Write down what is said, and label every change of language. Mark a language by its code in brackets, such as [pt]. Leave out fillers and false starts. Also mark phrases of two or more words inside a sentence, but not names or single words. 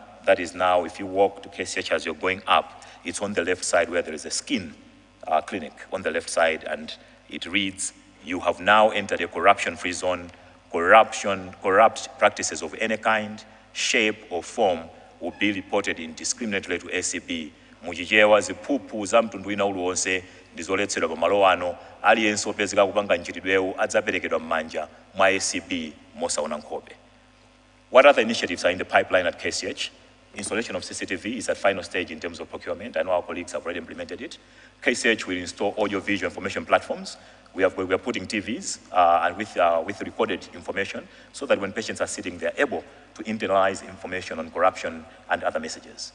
[en] That is now, if you walk to KCH as you're going up, it's on the left side where there is a skin clinic on the left side, and it reads, "You have now entered a corruption-free zone. Corrupt practices of any kind, shape, or form will be reported indiscriminately to ACB. [ny] Mujijewa zipupu za mtundu ina uluonse ndizoletsedwa pamalo ano aliyense opezeka kupanga nchitidwewu adzaperekedwa m'manja mwa ACB mosaona nkhope." [en] What other initiatives are in the pipeline at KCH? Installation of CCTV is at final stage in terms of procurement. I know our colleagues have already implemented it. KCH will install audio-visual information platforms. We are putting TVs and with recorded information so that when patients are sitting, they're able to internalize information on corruption and other messages.